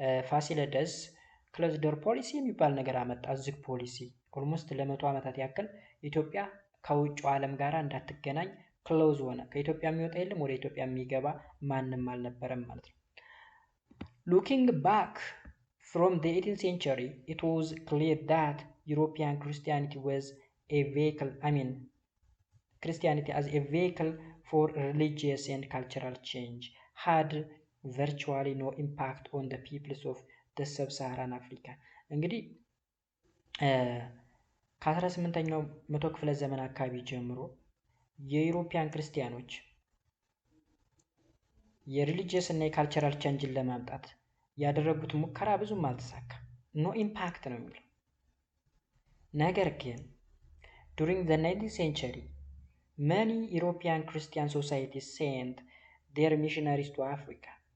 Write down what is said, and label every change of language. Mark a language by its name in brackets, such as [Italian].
[Amharic] ፋሲለደስ ክሎዝ ዶር ፖሊሲ የሚባል ነገር አመጣ። ዝግ ፖሊሲ ኦልሞስት ለ100 ዓመታት ያክል ኢትዮጵያ ከውጭው ዓለም ጋር እንዳትገናኝ ክሎዝ ሆነ። ከኢትዮጵያ የሚወጣ የለም፣ ወደ ኢትዮጵያ የሚገባ ማንም አልነበረም ማለት ነው። ሉኪንግ ባክ [English] From the 18th century, it was clear that European Christianity was a vehicle, Christianity as a vehicle for religious and cultural change had virtually no impact on the peoples of the sub-Saharan Africa. [Amharic] እንግዲህ ከ18ኛው መቶ ክፍለ ዘመን አካባቢ ጀምሮ የዩሮፒያን ክርስቲያኖች የሪሊጂየስ እና የካልቸራል ቼንጅን ለማምጣት ያደረጉት ሙከራ ብዙም አልተሳካም። ኖ ኢምፓክት ነው የሚለው። ነገር ግን [English] during the 19th century many European Christian societies sent their missionaries to Africa.